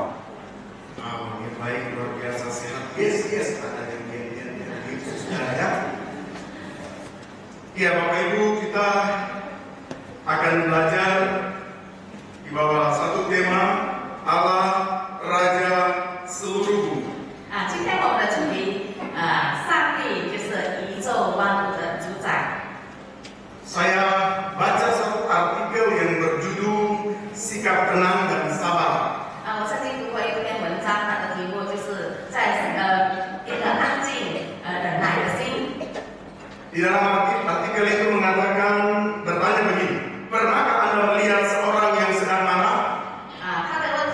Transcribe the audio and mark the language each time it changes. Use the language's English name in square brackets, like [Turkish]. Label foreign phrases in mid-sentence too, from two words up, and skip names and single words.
[Indonesian] Yang baik, luar biasa sehat. Yes, ada yang gitu sudah ya. Iya Bapak Ibu, kita akan belajar di bawah satu tema Allah Raja seluruh bumi. [Chinese] 今天我们的主题上帝就是宇宙万物的主宰。 [Indonesian] Saya baca satu artikel yang berjudul Sikap Tenang dan Sabar. [Chinese] 我曾经读过一篇文章，它的题目就是在一个安静忍耐的心。 [Indonesian] Di dalam artikel itu mengatakan, bertanya begini, pernahkah Anda melihat seorang yang sedang marah? [Chinese] 他的